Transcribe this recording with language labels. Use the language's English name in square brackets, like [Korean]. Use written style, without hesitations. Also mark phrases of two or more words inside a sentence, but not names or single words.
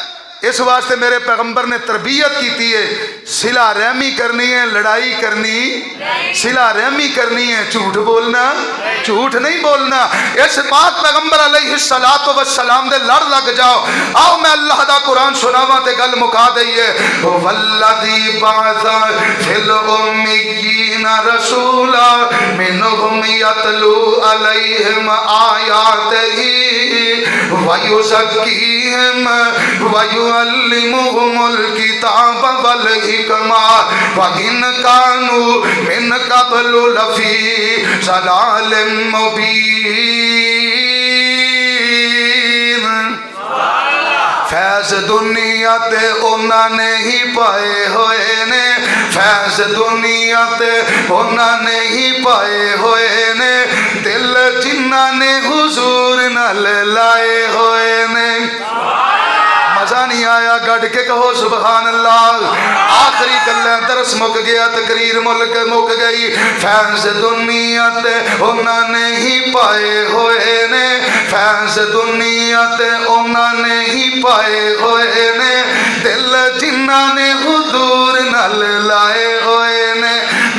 [Urdu] اس واسطے میرے پیغمبر نے تربیت کی ہے، صلہ رحمی کرنی ہے، لڑائی کرنی، صلہ رحمی کرنی ہے، جھوٹ بولنا، جھوٹ نہیں بولنا. [Punjabi] اس بات پیغمبر [Arabic] عليه الصلاة والسلام [Punjabi] دے لڑ لگ جاؤ. آؤ میں اللہ دا قرآن سناواں تے گل مکا دئیے. [Arabic] والذي بعث في الأميين رسولا منهم يتلو عليهم آياته ويزكيهم ويعلمهم الكتاب والحكمة وإن كانوا من قبل لفي ضلال مبين. [Punjabi] فیض دنیا تے انہوں نے ہی پائے ہوئے نے، فیض دنیا تے انہوں نے ہی پائے ہوئے نے، دل جنہاں نے حضور نال لائے ہوئے نے. [Urdu] مزہ نہیں آیا؟ گڑھ کے کہو [Arabic] سبحان الله. [Punjabi] آخری گلاں درس مک گیا، تقریر مک گئی. فینز دنیا تے انہوں نے ہی پائے ہوئے نے، فینز دنیا تے انہوں نے ہی پائے ہوئے نے، دل جنہاں نے حضور نال لائے ہوئے نے.